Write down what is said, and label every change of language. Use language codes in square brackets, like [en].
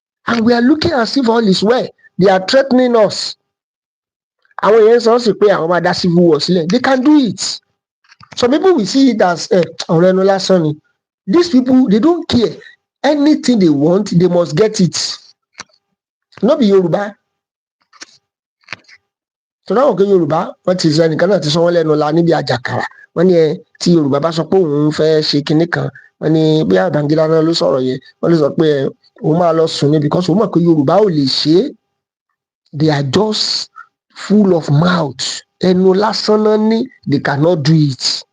[en] And we are looking as if all is well. They are threatening us. [yo] Àwọn èèyàn sọ sí pé àwọn máa dá civil war sílẹ̀. [en] They can do it. Some people will see it as [yo] ọ̀rọ̀ ẹnu lásán ni. [en] These people they don't care. Anything they want they must get it. No be Yorùbá. [yo] tó dáwọ̀ pé Yorùbá wọ́n ti sọ ẹnìkan náà ti sọ wọ́n lẹ́nu la níbi àjàkàrà wọ́n ní tí Yorùbá bá sọ pé òun fẹ́ ṣe kinní kan wọ́n ní bí Babangida náà ló sọ̀rọ̀ yẹn wọ́n lè sọ pé òun máa lọ sùn ní [en] because [yo] òun mọ̀ pé Yorùbá ò lè ṣe é, [en] they are just full of mouth, [yo] ẹnu lásán náà ní, [en] they cannot do it.